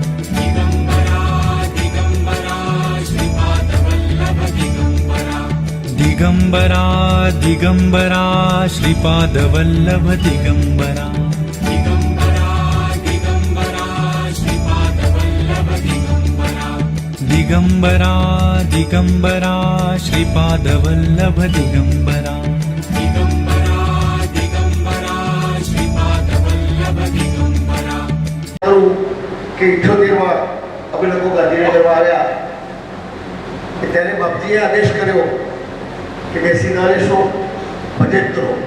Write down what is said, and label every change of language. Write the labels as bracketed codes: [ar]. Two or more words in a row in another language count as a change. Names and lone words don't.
[mr] दिगंबरा दिगंबरा श्रीपादवल्लभ दिगंबरा, दिगंबरा दिगंबरा श्रीपादवल्लभ दिगंबरा, [gu] કે 78માં અમે લોકો ગાંધીનગરમાં આવ્યા ત્યારે બાપજીએ આદેશ કર્યો કે બેસી ના રહેશો, બજેટ કરો.